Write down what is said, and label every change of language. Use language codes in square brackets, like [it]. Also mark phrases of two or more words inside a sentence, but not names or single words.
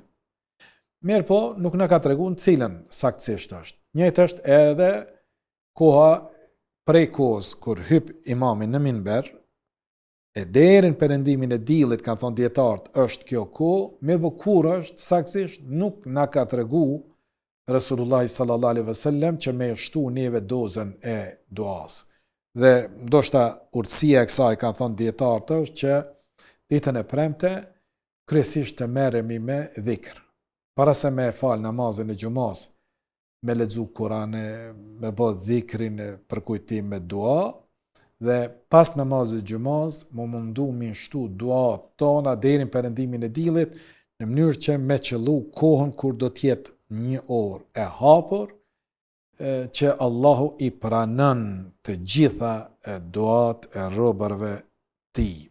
[sq] Mirë po, nuk na ka tregu në cilën saktësisht është. Njëjtë është edhe koha prej kohës kur hyp imami në minber, e deri në perëndimin e diellit, kanë thonë dietarët, është kjo kohë, mirë po kur është saktësisht nuk na ka tregu Rasulullahi [ar] صلى الله عليه وسلم [sq] që me shtu neve dozën e duas. Dhe ndoshta urtësia e kësaj, kanë thonë dietarët, është që ditën e premte kryesisht të merremi me dhikr. Para se me fal namazin e xumës, me lexu Kur'ane, me bë dhikrin për kujtim me dua, dhe pas namazit xumës, më mundu mi shtu dua tona deri në perëndimin e diellit, në mënyrë që me qëllu kohën kur do t'jetë një orë e hapur, që Allahu i pranon të gjitha duat e robërve tij.